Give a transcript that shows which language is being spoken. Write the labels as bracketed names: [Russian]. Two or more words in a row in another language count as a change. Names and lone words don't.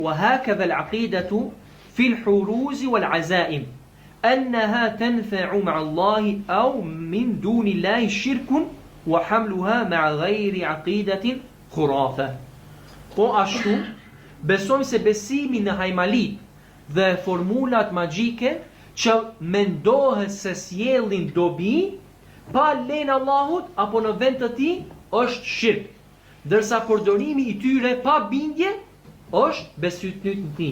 [Arabic] وهكذا العقيدة في الحروز والعزائم أنها تنفع مع الله أو من دون الله شرك وحملها مع غير عقيدة خرافة. [Albanian] Po ashtu, besojmë se besimi në hajmalit dhe formulat magjike që mendohet se sjellin dobi pa lenë Allahut apo në vend të tij është shirk, ndërsa përdorimi i tyre pa bindje është besytni.